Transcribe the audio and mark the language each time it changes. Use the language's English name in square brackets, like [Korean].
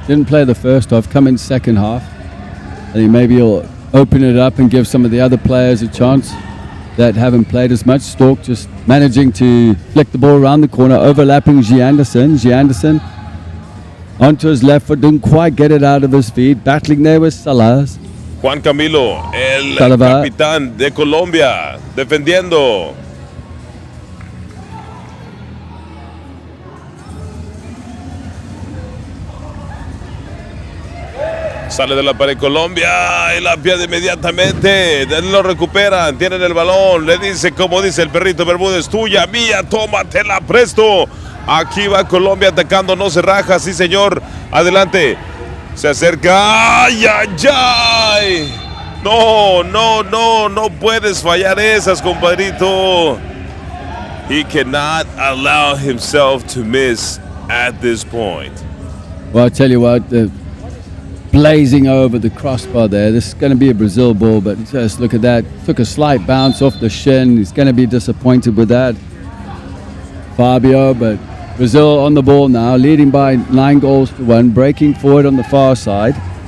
[English] Didn't play the first half, come in second half. I think maybe he'll open it up and give some of the other players a chance that haven't played as much. Stork just managing to flick the ball around the corner, overlapping Gianderson. Gianderson onto his left foot, didn't quite get it out of his feet. Battling there with Salas. [Spanish] Juan Camilo, el Salva. capitán de Colombia, defendiendo. Sale de la pared Colombia y la pierde inmediatamente. Lo recuperan, tienen el balón. Le dice, como dice el perrito Bermúdez, tuya, mía, tómatela presto. Aquí va Colombia atacando, no se raja, sí señor. Adelante. Se acerca. ¡Ay, ay, ay! No puedes fallar esas, compadrito. [English] He cannot allow himself to miss at this point. Well, I tell you what, blazing over the crossbar there. This is going to be a Brazil ball, but just look at that. Took a slight bounce off the shin. He's going to be disappointed with that, Fabio, but Brazil on the ball now, leading by 9-1, breaking forward on the far side.